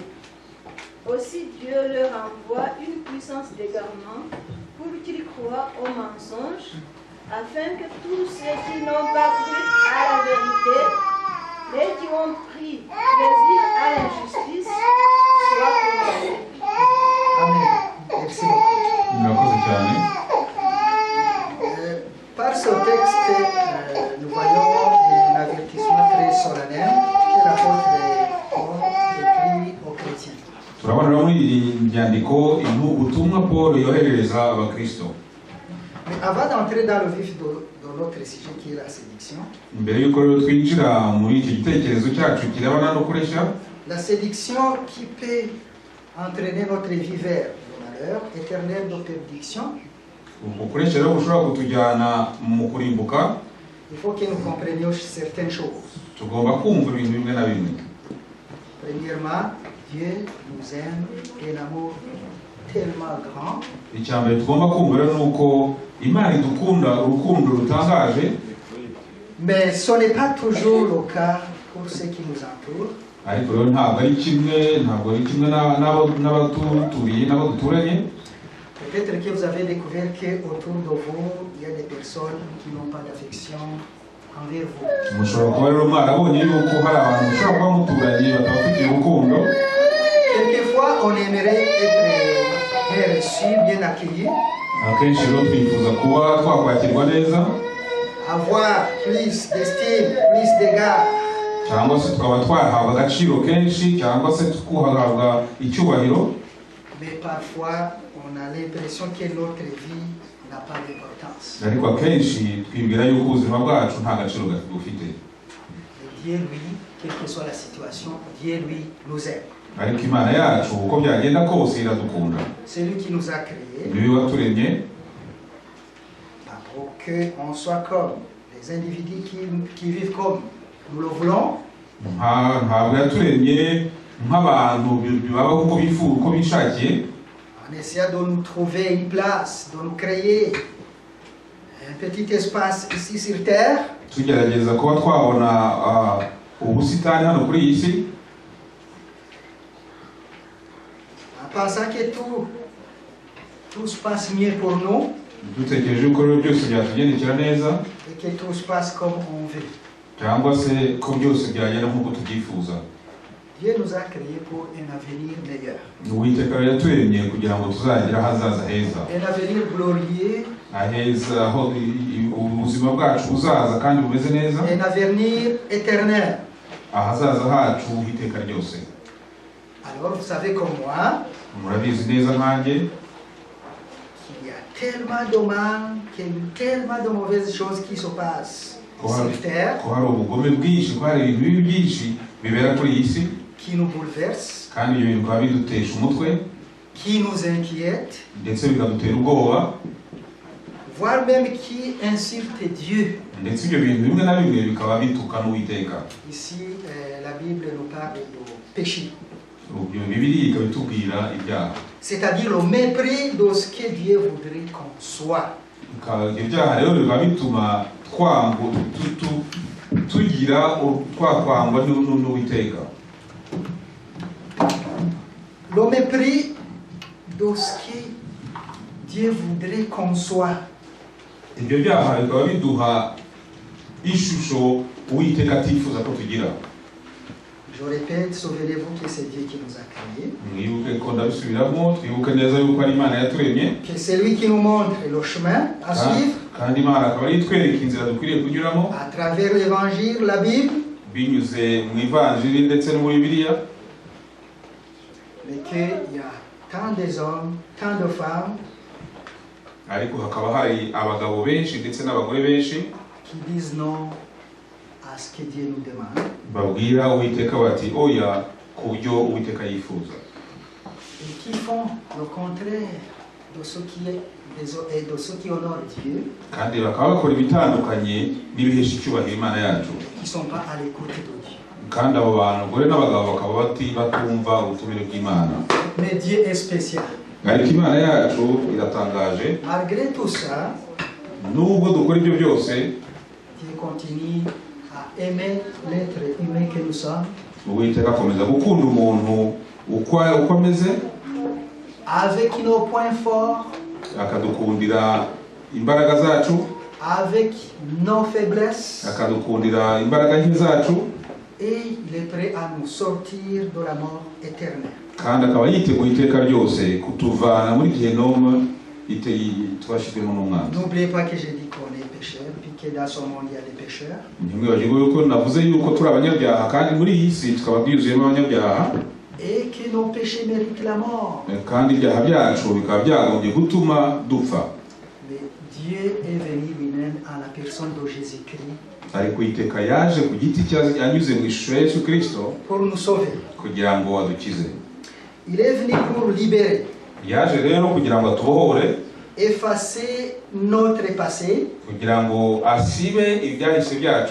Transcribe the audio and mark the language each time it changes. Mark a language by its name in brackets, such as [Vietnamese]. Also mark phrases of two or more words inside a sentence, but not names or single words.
[French] Aussi Dieu leur envoie une puissance d'égarement pour qu'ils croient aux mensonges, afin que tous ceux qui n'ont pas cru à la vérité, mais qui ont pris plaisir à l'injustice, soient condamnés. Amen. Merci beaucoup. [Kinyarwanda] murakoze cyane. [French] Par ce texte, nous voyons un avertissement très solennel que l'apôtre Paul écrit aux chrétiens. [Kinyarwanda] turabona muri iyi nyandiko ubutumwa Paul yoherereza abakristo. [French] Mais avant d'entrer dans le vif de notre sujet qui est la séduction, [Kinyarwanda] Mbere y'uko rero twinjira muri iki gitekerezo cyacu kirebana no kureshya, [French] la séduction qui peut entraîner notre vie vers le malheur éternel de perdition, [Kinyarwanda] ukureshya rero gushobora kutujyana mu kurimbuka, [French] il faut que nous comprenions certaines choses. [Kinyarwanda] tugomba kumva ibintu bimwe na bimwe. [French] Premièrement, Dieu nous aime d'un amour tellement grand [Kinyarwanda] Icya mbere tugomba kumva rero ni uko Imana idukunda urukundo rutangaje, [French] mais ce n'est pas toujours le cas pour ceux qui nous entourent. [Kinyarwanda] ariko rero ntabwo ari kimwe n'abaturiye n'abo duturanye. [French] Peut-être que vous avez découvert qu'autour de vous, il y a des personnes qui n'ont pas d'affection envers vous. [Kinyarwanda] Mushobora kuba rero mwarabonye yuko hari abantu mushobora kuba muturanye batabafitiye urukundo. [French] Quelquefois, on aimerait être bien reçu, bien accueilli, [Kinyarwanda] Akenshi rero twifuza kuba twakwakirwa neza, [French] avoir plus d'estime, plus d'égard. [Kinyarwanda] cyangwa se tukaba twahabwa agaciro kenshi, cyangwa se tukuhabwa icyubahiro. [French] Mais parfois, on a l'impression que notre vie n'a pas d'importance. [Kinyarwanda] Ariko akenshi twibwira yuko ubuzima bwacu nta gaciro bufite. [French] Mais Dieu, lui, quelle que soit la situation, Dieu, lui, nous aime. [Kinyarwanda] Ariko Imana yacu uko byagenda kose iradukunda. [French] C'est lui qui nous a créés [Kinyarwanda] Niwe waturemye [French] pour qu'on soit comme les individus qui vivent comme nous le voulons. [Kinyarwanda] ntabwo yaturemye nk'abantu bibaho uko bifuza, uko bishakiye. [French] En essayant de nous trouver une place, de nous créer un petit espace ici sur terre, [Kinyarwanda] Tugerageza kuba twabona ubusitani hano kuri iyi si, [French] en pensant que tout se passe mieux pour nous [Kinyarwanda] dutekereje ko rero byose byatugendekera neza, [French] et que tout se passe comme on veut. [Kinyarwanda] cyangwa se ko byose byagenda nk'uko tubyifuza. [French] Dieu nous a créés pour un avenir meilleur, [Kinyarwanda] Uwiteka rero yaturemye kugira ngo tuzagire ahazaza heza, [French] un avenir glorieux, [Kinyarwanda] aheza aho ubuzima bwacu buzaza kandi bumeze neza, [French] un avenir éternel. [Kinyarwanda] ahazaza hacu h'iteka ryose. [French] Alors vous savez comme moi [Kinyarwanda] Murabizi neza nkanjye [French] qu'il y a tellement de mal, qu'il y a tellement de mauvaises choses qui se passent sur terre, [Kinyarwanda] ko hari ubugome bwinshi, ko hari ibintu bibi byinshi bibera kuri iyi si, [French] qui nous bouleversent, [Kinyarwanda] kandi ibyo bintu bikaba bidutesha umutwe [French] qui nous inquiètent, [Kinyarwanda] ndetse bikadutera ubwoba, [French] voire même qui insultent Dieu. [Kinyarwanda] ndetse ibyo bintu bimwe na bimwe bikaba bituka n'Uwiteka. [French] Ici, la Bible nous parle de péché, [Kinyarwanda] Ibyo Bibiliya ikaba itubwira ibyaha, [French] c'est-à-dire le mépris de ce que Dieu voudrait qu'on soit. [Kinyarwanda] ibyaha rero biba bituma tugira twakwangwa n'Uwiteka. [French] Le mépris de ce que Dieu voudrait qu'on soit. [Kinyarwanda] Ibyo byaha bikaba biduha ishusho Uwiteka atifuza ko tugira. [French] Je répète, souvenez-vous que c'est Dieu qui nous a créés, [Kinyarwanda] Mwibuke ko ndabisubiramo, twibuke neza yuko ari Imana yaturemye, [French] que c'est lui qui nous montre le chemin à suivre [Kinyarwanda] kandi Imana akaba ari itwereka inzira dukwiriye kunyuramo [French] à travers l'évangile, la Bible, [Kinyarwanda] binyuze mu Ivanjiri ndetse no muri Bibiliya. [French] mais qu'il y a tant d'hommes, tant de femmes [Kinyarwanda] Ariko hakaba hari abagabo benshi ndetse n'abagore benshi [French] qui disent non à ce que Dieu nous demande [Kinyarwanda] babwira Uwiteka bati oya ku byo Uwiteka yifuza, [French] et qui font le contraire de ce qui est et de ce qui honore Dieu, [Kinyarwanda] kandi bakaba bakora ibitandukanye n'ibihesha icyubahiro Imana yacu. [French] qui ne sont pas à l'écoute de Dieu. [Kinyarwanda] Kandi abo bantu abagore n'abagabo bakaba batumva ubutumire bw'Imana. [French] Mais Dieu est spécial. [Kinyarwanda] Ariko Imana yacu iratangaje, [French] Malgré tout ça, [Kinyarwanda] nubwo dukora ibyo byose [French] Dieu continue à aimer l'être humain que nous sommes, [Kinyarwanda] Uwiteka akomeza gukunda umuntu uko ameze, [French] avec nos points forts, [Kinyarwanda] akadukundira imbaraga zacu, [French] avec nos faiblesses, [Kinyarwanda] akadukundira imbaraga nke zacu, [French] et il est prêt à nous sortir de la mort éternelle. [Kinyarwanda] kandi akaba yiteguye iteka ryose kutuvana muri Gehinomu twashyizwemo n'umwanzi. [French] N'oubliez pas que j'ai dit qu'on est pécheurs, puis que dans ce monde il y a des pécheurs. [Kinyarwanda] ntimwibagirwe yuko navuze yuko turi abanyabyaha, kandi muri iyi si tukaba twuzuyemo abanyabyaha, [French] Et que nos péchés méritent la mort. [Kinyarwanda] kandi ibyaha byacu bikaba byagombye gutuma dupfa. [French] Mais Dieu est venu lui-même à la personne de Jésus-Christ [Kinyarwanda] ariko iteka yaje ku giti cye anyuze mu ishusho ya Yesu Kristo [French] pour nous sauver. [Kinyarwanda] kugira ngo adukize. [French] Il est venu pour libérer, [Kinyarwanda] yaje rero kugira ngo atubohore, [French] effacer notre passé, [Kinyarwanda] kugira ngo asibe ibyahise byacu,